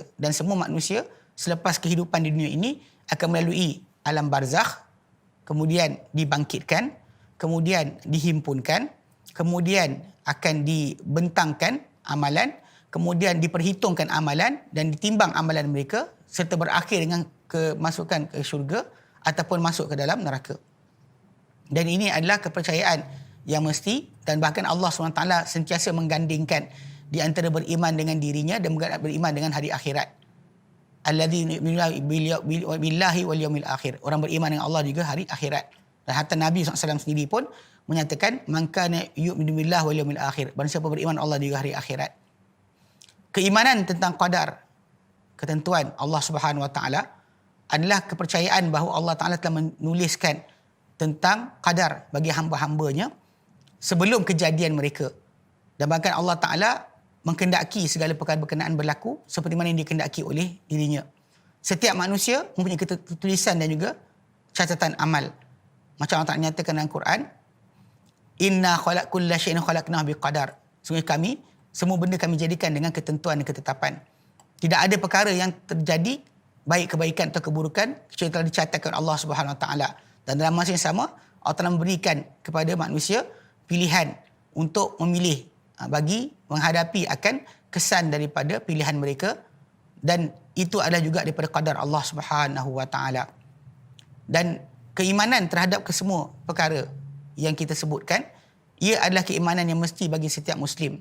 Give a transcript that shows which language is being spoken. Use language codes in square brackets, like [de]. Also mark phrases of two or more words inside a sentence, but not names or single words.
[ms] dan semua manusia selepas kehidupan di dunia ini akan melalui alam barzakh, kemudian dibangkitkan, kemudian dihimpunkan, kemudian akan dibentangkan amalan, kemudian diperhitungkan amalan dan ditimbang amalan mereka, serta berakhir dengan kemasukan ke syurga ataupun masuk ke dalam neraka. Dan ini adalah kepercayaan yang mesti, dan bahkan Allah SWT sentiasa menggandingkan di antara beriman dengan dirinya dan beriman dengan hari akhirat. [ar] الذي بالله واليوم الآخر, [ms] orang beriman dengan Allah juga hari akhirat. Dan hatta Nabi SAW sendiri pun menyatakan, [ar] من كان يؤمن بالله واليوم الآخر, [ms] barang siapa beriman Allah juga hari akhirat. Keimanan tentang qadar, ketentuan Allah [ar] سبحانه وتعالى, [ms] adalah kepercayaan bahawa Allah Taala telah menuliskan tentang qadar bagi hamba-hambanya sebelum kejadian mereka. Dan bahkan Allah Ta'ala mengkendaki segala perkara berkenaan berlaku seperti mana yang dikendaki oleh dirinya. Setiap manusia mempunyai ketulisan dan juga catatan amal. Macam Allah Ta'ala nyatakan dalam Quran, [ar] إنا كل شيء خلقناه بقدر. [ms] Sungguh kami, semua benda kami jadikan dengan ketentuan dan ketetapan. Tidak ada perkara yang terjadi, baik kebaikan atau keburukan, kecuali telah dicatatkan Allah [ar] سبحانه وتعالى. [ms] Dan dalam masa yang sama, Allah telah memberikan kepada manusia pilihan untuk memilih bagi menghadapi akan kesan daripada pilihan mereka, dan itu adalah juga daripada qadar Allah [ar] سبحانه وتعالى. [ms] Dan keimanan terhadap kesemua perkara yang kita sebutkan, ia adalah keimanan yang mesti bagi setiap Muslim.